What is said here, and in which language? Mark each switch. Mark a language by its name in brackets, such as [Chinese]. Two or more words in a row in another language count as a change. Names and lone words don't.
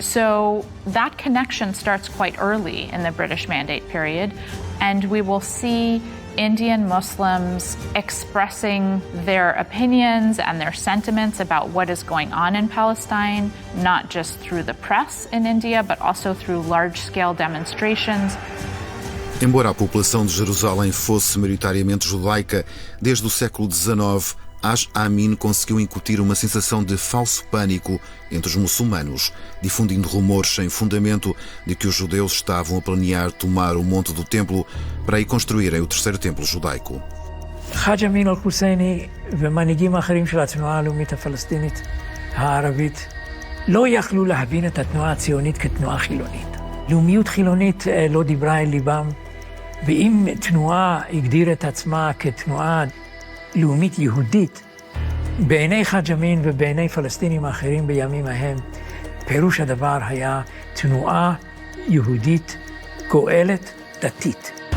[English] So that connection starts quite early in the British Mandate period, and we will see Indian Muslims expressing their opinions and their sentiments about what is going on in Palestine, not just through the press in India, but also through large-scale demonstrations. [Portuguese] Embora a população de Jerusalém fosse maioritariamente judaica, desde o século XIX, Haj Amin conseguiu incutir uma sensação de falso pânico entre os muçulmanos, difundindo rumores sem fundamento de que os judeus estavam a planear tomar o Monte do Templo para aí construírem o terceiro templo judaico. [Hebrew] חאג' אמין אל-חוסייני ומנהיגים האחרים של התנועה הלאומית הפלסטינית הערבית לא יכלו להבין את התנועה הציונית כתנועה חילונית. לאומיות חילונית לא דיברה אל ליבם, ואם תנועה הגדיר את עצמה כתנועה לאומית יהודית, בעיני חאג' אמין ובעיני פלסטינים האחרים בימים ההם, פירוש הדבר היה תנועה יהודית גואלת דתית.